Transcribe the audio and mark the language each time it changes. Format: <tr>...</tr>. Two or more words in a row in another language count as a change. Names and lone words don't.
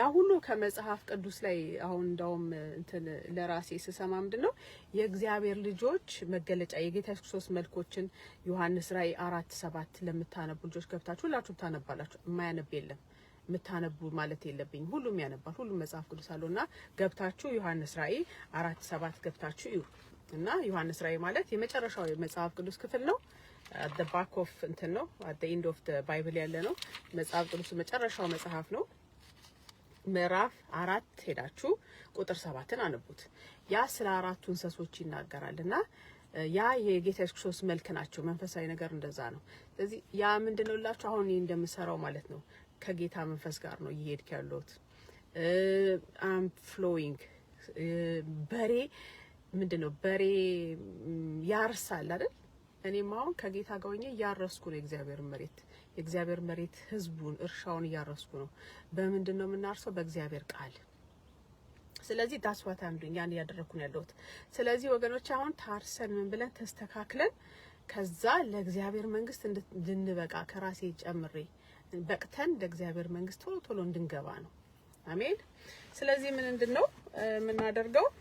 <am>ሁሉ ከመጽሐፍ ቅዱስ ላይ አሁን እንዳውም እንትን ለራሴ ስሰማ ምንድነው የእግዚአብሔር ልጆች መገለጫ የጌታ ኢየሱስ ክርስቶስ መልኮችን ዮሐንስ ራእይ 4:7 ለምታነቡ ልጆች ገብታችሁ ሁላችሁ ታነባላችሁ። የማያነብ የለም። ምታነቡ ማለት የለብኝ ሁሉም ያነባል። ሁሉም መጽሐፍ ቅዱስ አለውና ገብታችሁ ዮሐንስ ራእይ 4:7 ገብታችሁ እዩ። እና ዮሐንስ ራእይ ማለት የመጨረሻው የመጽሐፍ ቅዱስ ክፍል ነው።</am> <en>at the back of</en> <am>እንትን ነው</am> <en>at the end of the bible</en> <am>ያለ ነው። መጽሐፍ ቅዱስ መጨረሻው መጽሐፍ ነው። ምዕራፍ 4 ሄዳችሁ ቁጥር 7ን አንቡት። ያ ስለ አራቱ እንስሶች ይናገራልና ያ የጌታ ኢየሱስ ክርስቶስ መልክ ናቸው። መንፈሳዊ ነገር እንደዛ ነው። ስለዚህ ያ ምንድነውላችሁ አሁን እንደምሰራው ማለት ነው ከጌታ መንፈስ ጋር ነው እየሄድክ ያለሁት።</am> <en>am flowing</en> <am>በሬ ምንድነው በሬ ያርሳል አይደል? እኔም አሁን ከጌታ ጋር ሆኜ ያረስኩ ነው የእግዚአብሔር መሬት ህዝቡን እርሻውን ያረስኩ ነው። በምንድነው የምናርሰው? በእግዚአብሔር ቃል። ስለዚህ ዳስዋታ አንዱኝ ያን ያደረኩ ነው ያለሁት። ስለዚህ ወገኖች አሁን ታርሰን ምን ብለን ተስተካክለን ከዛ ለእግዚአብሔር መንግስት እንድንበቃ ከራሴ ጨምሬ በቅተን ለእግዚአብሔር መንግስት ቶሎ እንድንገባ ነው። አሜን። ስለዚህ ምንድነው የምናደርገው?</am>